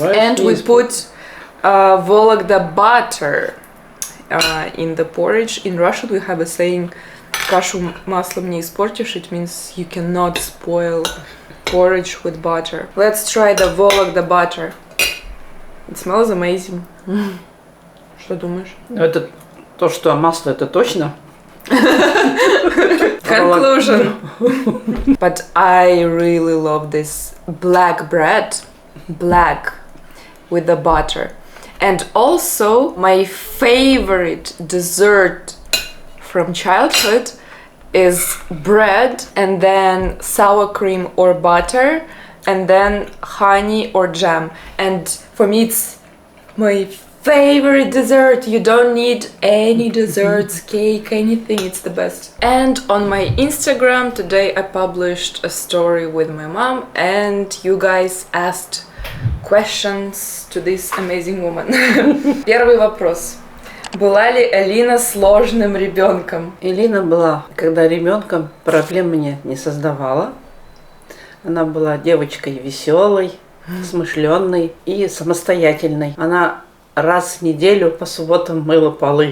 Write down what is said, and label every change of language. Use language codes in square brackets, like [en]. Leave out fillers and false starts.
[en] And we put Vologda butter in the porridge. In Russian we have a saying [ru] "кашу маслом не испортишь." [en] It means you cannot spoil porridge with butter. Let's try the Vologda butter. It smells amazing. [ru] Что думаешь? Это то, что масло, это точно? [en] Conclusion. But I really love this black bread, black with the butter. And also my favorite dessert from childhood is bread and then sour cream or butter and then honey or jam. And for me it's my favorite dessert. You don't need any desserts, cake, anything, it's the best. And on my Instagram today I published a story with my mom and you guys asked questions to this amazing woman. [ru] Первый вопрос. Была ли Элина сложным ребенком? Элина была, когда ребенком, проблем мне не создавала. Она была девочкой веселой, смышленной и самостоятельной. Она раз в неделю по субботам мыла полы.